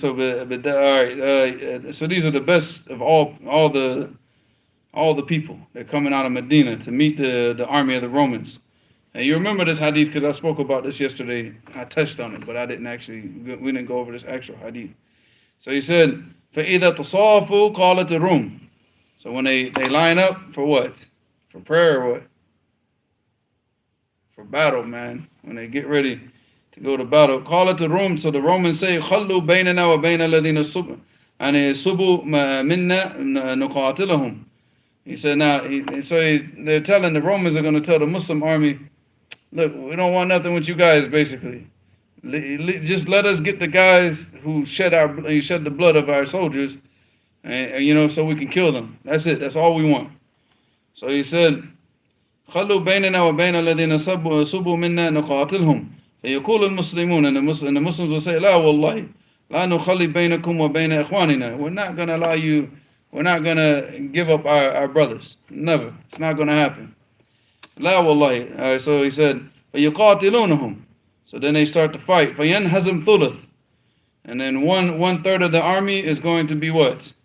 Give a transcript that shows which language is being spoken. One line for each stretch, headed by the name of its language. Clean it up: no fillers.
English: So, all right. So these are the best of all the people. They're coming out of Medina to meet the army of the Romans. And you remember this hadith because I spoke about this yesterday. I touched on it, but we didn't go over this actual hadith. So he said,
Arabic: فَإِذَا تَصَافُوا قَالَتِ الرُّومُ.
English: So when they line up for what? For prayer or what? For battle, man. When they get ready to go to battle.
Arabic: قَالَتِ الرُّومُ.
English: So the Romans say,
Arabic: خَلُّوا بَيْنَنَا وَبَيْنَ الَّذِينَ سُبُوا مِنَّا نُقَاتِلَهُمْ.
English: He said, they're telling the Romans are going to tell the Muslim army, look, we don't want nothing with you guys, basically. Just let us get the guys who shed the blood of our soldiers, and so we can kill them. That's it. That's all we want. So he said,
Arabic: خلوا بيننا وبين الذين سبوا منا نقاتلهم فيقول المسلمون,
English: and the Muslims will say,
Arabic: لا والله لا نخلي بينكم وبين إخواننا.
English: We're not going to allow you. We're not going to give up our brothers. Never. It's not going to happen.
Arabic: لا والله.
English: So he said,
Arabic: فيقاتلونهم.
English: So then they start to fight.
Arabic: فينهزم ثلث.
English: And then one third of the army is going to be what?